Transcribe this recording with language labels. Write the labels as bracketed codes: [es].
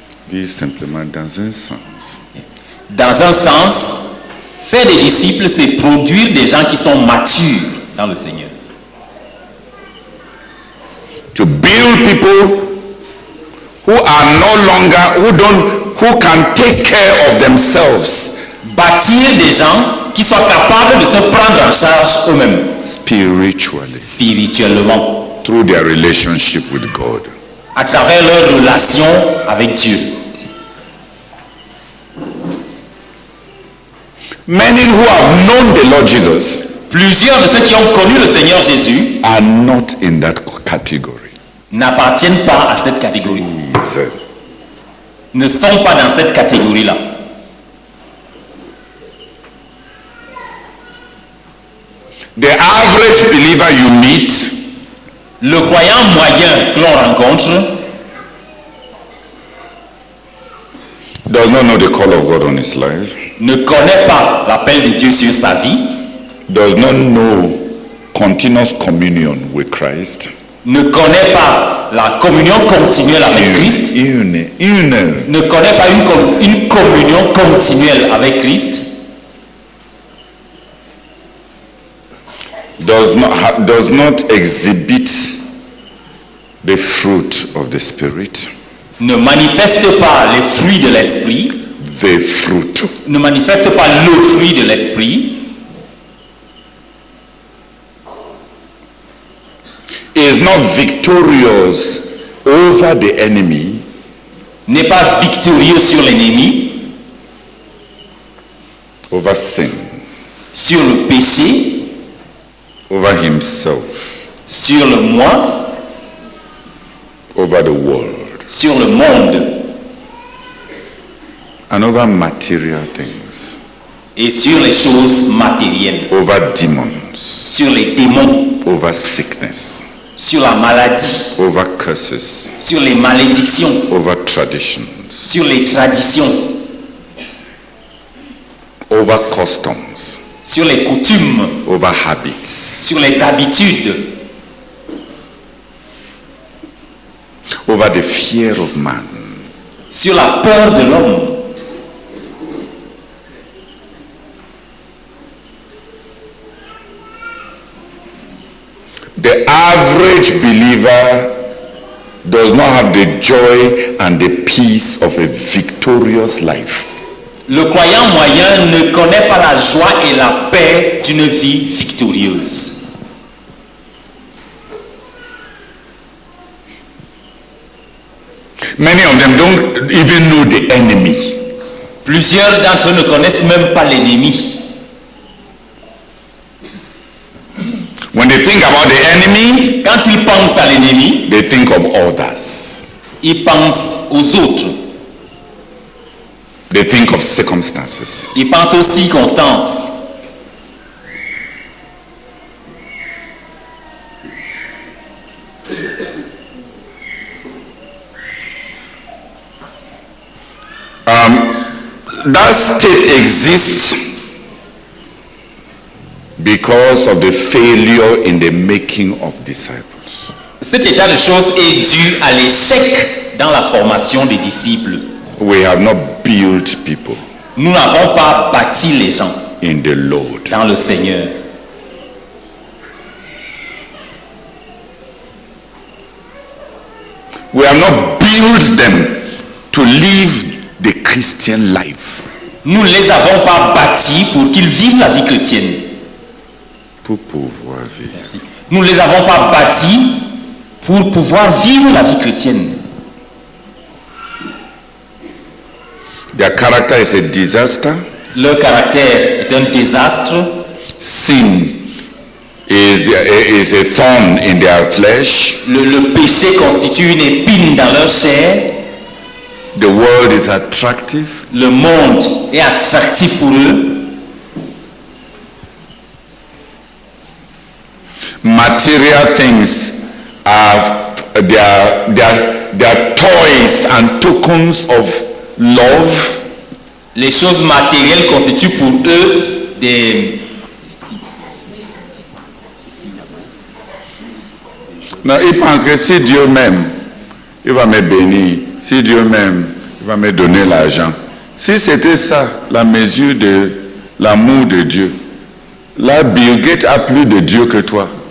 [fr] Dis simplement dans un sens. Dans un sens, faire des disciples, c'est produire des gens qui sont matures dans le Seigneur. [en] To build people who are no longer, who can take care of themselves. [fr] Bâtir des gens qui soient capables de se prendre en charge eux-mêmes. Spirituellement. [en] Through their relationship with God. [fr] À travers leur relation avec Dieu. [en] Many who have known the Lord Jesus, [fr] plusieurs de ceux qui ont connu le Seigneur Jésus, [en] are not in that category. [fr] N'appartiennent pas à cette catégorie. Ne sont pas dans cette catégorie-là. [en] The average believer you meet, [fr] le croyant moyen que l'on rencontre, [en] does not know the call of God on his life, [fr] ne connaît pas l'appel de Dieu sur sa vie, [en] does not know continuous communion with Christ, [fr] ne connaît pas la communion continuelle avec Christ, ne connaît pas une communion continuelle avec Christ, [en] does not exhibit the fruit of the Spirit, [fr] ne manifeste pas les fruits de l'esprit, [en] the fruit, [fr] ne manifeste pas le fruit de l'esprit, [en] is not victorious over the enemy, [fr] n'est pas victorieux sur l'ennemi, [en] over sin, [fr] sur le péché, [en] over himself, [fr] sur le moi, [en] over the world, [fr] sur le monde, [en] and over material things, [fr] et sur les choses matérielles, [en] over demons, [fr] sur les démons, [en] over sickness, [fr] sur la maladie, [en] over curses, [fr] sur les malédictions, [en] over traditions, [fr] sur les traditions, [en] over customs, [fr] sur les coutumes, [en] over habits, [fr] sur les habitudes, [en] over the fear of man, [fr] sur la peur de l'homme. [en] The average believer does not have the joy and the peace of a victorious life. [fr] Le croyant moyen ne connaît pas la joie et la paix d'une vie victorieuse. [en] Many of them don't even know the enemy. [fr] Plusieurs d'entre eux ne connaissent même pas l'ennemi. [en] When they think about the enemy, [fr] quand ils pensent à l'ennemi, [en] they think of others. [fr] Ils pensent aux autres. [en] They think of circumstances. [fr] Ils pensent aux circonstances. [en] That state exists because of the failure in the making of disciples. [fr] Cet état de choses est dû à l'échec dans la formation des disciples. [en] We have not built people. [fr] Nous n'avons pas bâti les gens [en] in the Lord. [fr] Dans le Seigneur. [en] We have not built them to live the Christian life. [fr] Nous ne les avons pas bâtis pour qu'ils vivent la vie chrétienne. Pour pouvoir vivre. Merci. Nous ne les avons pas bâtis pour pouvoir vivre la vie chrétienne. [en] Their character is a disaster. [fr] Leur caractère est un désastre. [en] Sin is a thorn in their flesh. [fr] Le péché constitue une épine dans leur chair. [en] The world is attractive. [fr] Le monde est attractif pour eux. [en] Material things are their toys and tokens of love. [fr] Les choses matérielles constituent pour eux des... Non, ils pensent que si Dieu m'aime, il va me bénir. Si Dieu m'aime, il va me donner l'argent. Si c'était ça, la mesure de l'amour de Dieu, là, Bill Gates a plus de Dieu que toi.